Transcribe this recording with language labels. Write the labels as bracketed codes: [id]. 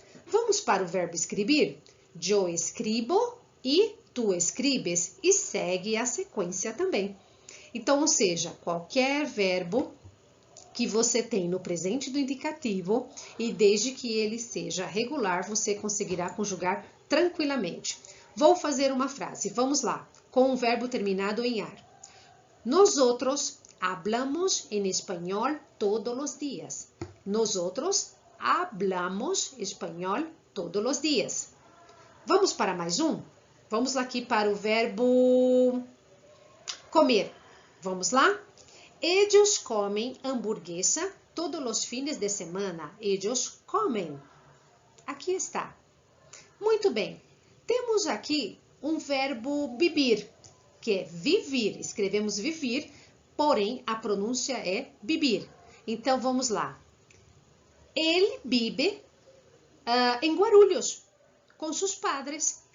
[pt] Vamos para o verbo escrever? [es] Yo escribo e tu escribes [pt] e segue a sequência também. Então, ou seja, qualquer verbo que você tem no presente do indicativo e desde que ele seja regular, você conseguirá conjugar tranquilamente. Vou fazer uma frase, vamos lá, com um verbo terminado em ar. [es] Nosotros hablamos en español todos los días. Nosotros hablamos español todos los días. [pt] Vamos para mais um? Vamos aqui para o verbo comer. Vamos lá? [es] Ellos comem hamburguesa todos los fines de semana. [pt] Ellos comem. Aqui está. Muito bem. Temos aqui um verbo vivir, que é vivir. Escrevemos vivir, porém a pronúncia é vivir. Então vamos lá. Ele vive em Guarulhos com seus padres.